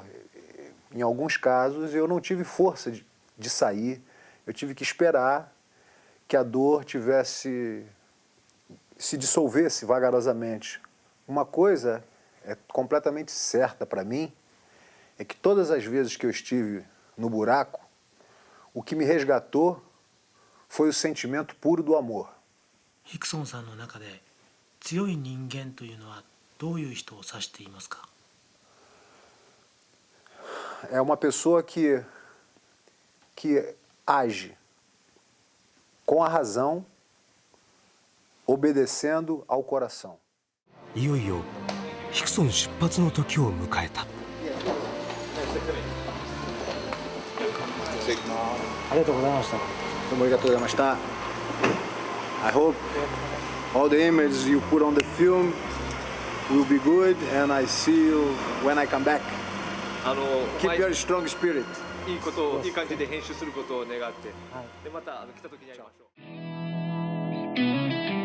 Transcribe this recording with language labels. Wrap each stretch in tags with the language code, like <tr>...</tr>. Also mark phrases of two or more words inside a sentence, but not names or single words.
<pt>Em alguns casos eu não tive força de sair, eu tive que esperar que a dor se dissolvesse vagarosamente. Uma coisa é completamente certa para mim, é que todas as vezes que eu estive no buraco, o que me resgatou foi o sentimento puro do amor.</pt> <ja>ヒクソンさんの中で強い人間というのはどういう人を指していますか。</ja> <pt>É uma pessoa que age com a razão, obedecendo ao coração.</pt> <ja>いよいよヒクソン出発の時を迎えた。ありがとうございました。どうもありがとうございました。</ja> <en>I hope all the images you put on the film will be good, and I see you when I come back. Keep your strong spirit.</en> <ja>いいことをいい感じで編集することを願って、でまた来た時にやりましょう。</ja>